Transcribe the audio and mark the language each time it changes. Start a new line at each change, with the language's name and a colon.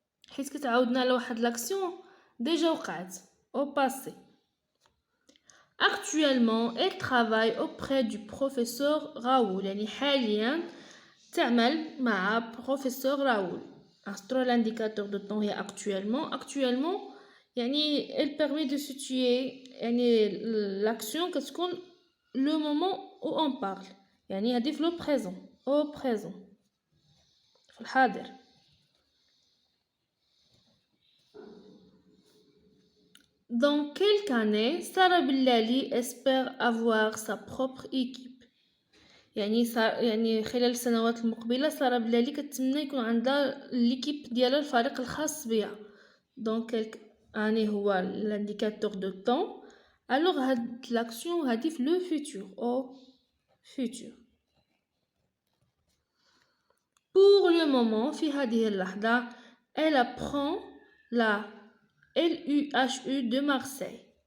Arabic: حيت كتعاودنا على واحد
French: لاكسيون ديجا
Arabic: وقعت
French: au passé. Actuellement elle travaille auprès du professeur Raoul.
Arabic: يعني حاليا تعمل مع professeur Raoul. أسطر
French: l'indicateur de temps
Arabic: هي
French: actuellement
Arabic: يعني
French: elle permet de situer يعني l'action
Arabic: كتكون
French: le moment où on parle.
Arabic: يعني هادي في
French: le présent au présent
Arabic: في الحاضر.
French: Dans quelques années Sarah Bellali espère avoir sa propre équipe.
Arabic: يعني خلال السنوات المقبلة سارة بلالي كتمنى يكون عندها ليكيب ديالها الفريق الخاص بها.
French: Donc quelques années
Arabic: هو
French: l'indicateur de temps. Alors
Arabic: هاد
French: l'action
Arabic: هادي في
French: le futur au futur. Pour le moment
Arabic: في هذه اللحظة
French: elle apprend la LUHU de Marseille.